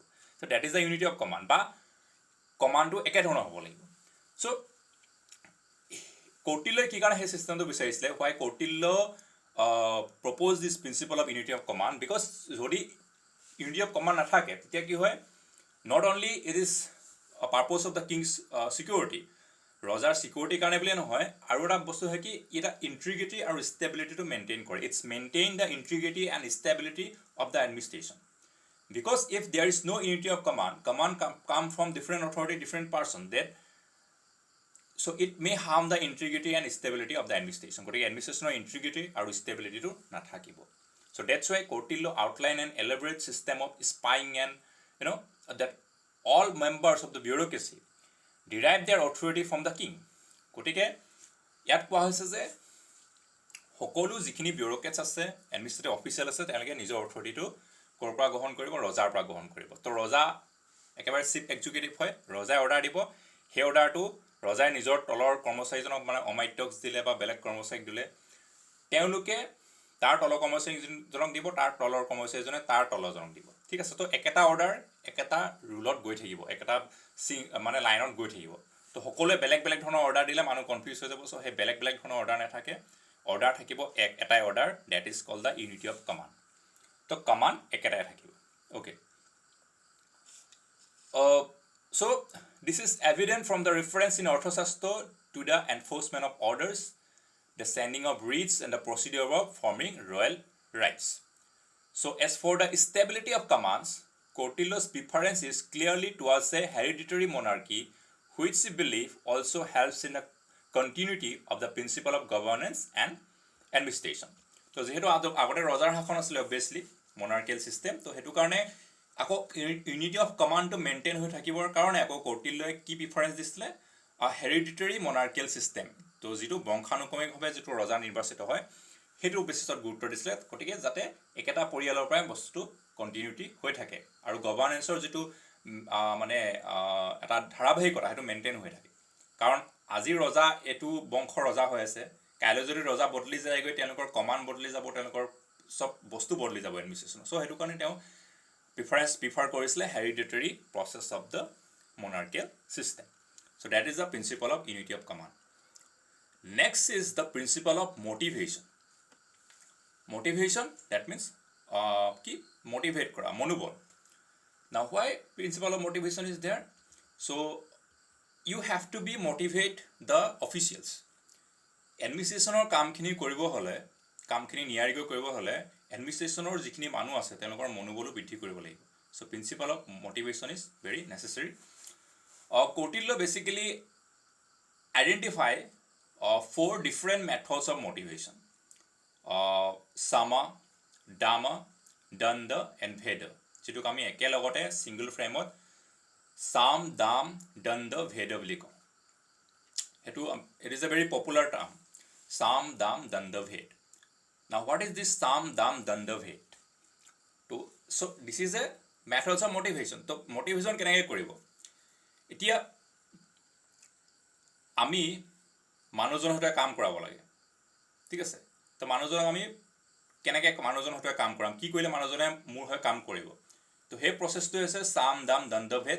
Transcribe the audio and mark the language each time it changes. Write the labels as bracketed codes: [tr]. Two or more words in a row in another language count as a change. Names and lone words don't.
[en] so that is the unity of command, [as] বা কমাণ্ডটো একেধৰণৰ হ'ব লাগিব। চ' কৌটিল্যই কি কাৰণে সেই চিষ্টেমটো বিচাৰিছিলে? [en] why Kautilya propose this principle of unity of command, because যদি unity of command [as] নাথাকে তেতিয়া কি হয়? [en] Not only it is a purpose of the king's security, [as] ৰজাৰ চিকিউৰিটিৰ কাৰণে বুলিয়ে নহয়, আৰু এটা বস্তু হয় কি এটা ইণ্টিগ্ৰিটি আৰু [en] stabilityটো maintain [as] কৰে. [en] it's maintain the integrity and stability of the administration. Because if there is no unity of command come from different authority, different person, then so it may harm the integrity and stability of the administration. [as] গতিকে [en] administrationৰ integrity [as] আৰু ষ্টেবিলিটিটো নাথাকিব. [en] So that's why Kautilya outline an elaborate system of spying and that all members of the bureaucracy derive their authority from the king. [as] গতিকে ইয়াত কোৱা হৈছে যে সকলো যিখিনি বিউৰ'ক্ৰেটছ আছে, [en] administrative official [as] আছে, তেওঁলোকে নিজৰ অথৰিটিটো ক'ৰ পৰা গ্ৰহণ কৰিব? ৰজাৰ পৰা গ্ৰহণ কৰিব. তো ৰজা একেবাৰে [en] chief executive [as] হয়, ৰজাই অৰ্ডাৰ দিব, সেই অৰ্ডাৰটো ৰজাই নিজৰ তলৰ কৰ্মচাৰীজনক মানে অমাত্যক দিলে বা বেলেগ কৰ্মচাৰীক দিলে, তেওঁলোকে তাৰ তলৰ কৰ্মচাৰীজনক দিব, তাৰ তলৰ কৰ্মচাৰীজনে তাৰ তলৰজনক দিব. ঠিক আছে, তো একেটা অৰ্ডাৰ একেটা ৰুলত গৈ থাকিব, একেটা মানে লাইনত গৈ থাকিব. তো সকলোৱে বেলেগ বেলেগ ধৰণৰ অৰ্ডাৰ দিলে মানুহ কনফিউজ হৈ যাব. চ' সেই বেলেগ বেলেগ ধৰণৰ অৰ্ডাৰ নাথাকে, অৰ্ডাৰ থাকিব এটাই অৰ্ডাৰ, [en] that is called the unity of command. [as] তো কমাণ্ড একেটাই থাকিব. অ'কে, [en] so this is evident from the reference in Arthashatra to the enforcement of orders, the sending of writs, and the procedure of forming royal rights. So as for the stability of commands, Kautilya's preference is clearly towards a hereditary monarchy, which he believes also helps in the continuity of the principle of governance and administration. [as] তো যেহেতু আগতে ৰজাৰ শাসন আছিলে [en] obviously monarchical system, [as] তো সেইটো কাৰণে আকৌ [en] unity of commandটো maintain [as] হৈ থাকিবৰ কাৰণে আকৌ কৌটিল্যই কি প্ৰিফাৰেঞ্চ দিছিলে? [en] hereditary monarchical system, [as] তো যিটো বংশানুক্ৰমিকভাৱে যিটো ৰজা নিৰ্বাচিত হয় সেইটোৰ বেচিছত গুৰুত্ব দিছিলে. গতিকে যাতে একেটা পৰিয়ালৰ পৰাই বস্তুটো কণ্টিনিউটি হৈ থাকে আৰু গভাৰ্নেন্সৰ যিটো মানে এটা ধাৰাবাহিকতা সেইটো মেইনটেইন হৈ থাকে. কাৰণ আজি ৰজা এইটো বংশৰ ৰজা হৈ আছে, কাইলৈ যদি ৰজা বদলি যায়গৈ, তেওঁলোকৰ কমাণ্ড বদলি যাব, তেওঁলোকৰ চব বস্তু বদলি যাব এডমিনিষ্ট্ৰেশ্যনৰ. [en] চ' [as] সেইটো কাৰণে তেওঁ প্ৰিফাৰ কৰিছিলে [en] hereditary process of the monarchical system. So that is the principle of unity of command. Next is the principle of motivation. Motivation, that means [as] ki motivate kora, monobol. [en] Now why principle of motivation is there? So you have to be motivate the officials. [as] এডমিনিষ্ট্ৰেশ্যনৰ কামখিনি কৰিব হ'লে, কামখিনি নিয়াৰিকৈ কৰিব হ'লে এডমিনিষ্ট্ৰেশ্যনৰ যিখিনি মানুহ আছে তেওঁলোকৰ মনোবলো বৃদ্ধি কৰিব লাগিব. [en] so principle of motivation is very necessary. Kautilya basically identify 4 different methods of motivation: sama, dama, danda and veda. [as] যিটোক আমি একেলগতে [en] single frameত [as] সাম, দাম, দণ্ড, ভেদ বুলি কওঁ. [en] সেইটো it is a very popular term, সাম, দাম, দণ্ড, ভেদ. Now what is this সাম, দাম, দণ্ড, ভেদ? So this is a methods of motivation. [as] তো motivation কেনেকৈ কৰিব? এতিয়া আমি মানুহজনৰ সৈতে কাম কৰাব লাগে, ঠিক আছে? তো মানুহজনক আমি কেনেকৈ মানুহজনৰ সৈতে কাম কৰাম, কি কৰিলে মানুহজনে মোৰ হৈ কাম কৰিব? তো সেই প্ৰচেছটো হৈছে সাম, দাম, দণ্ড, ভেদ.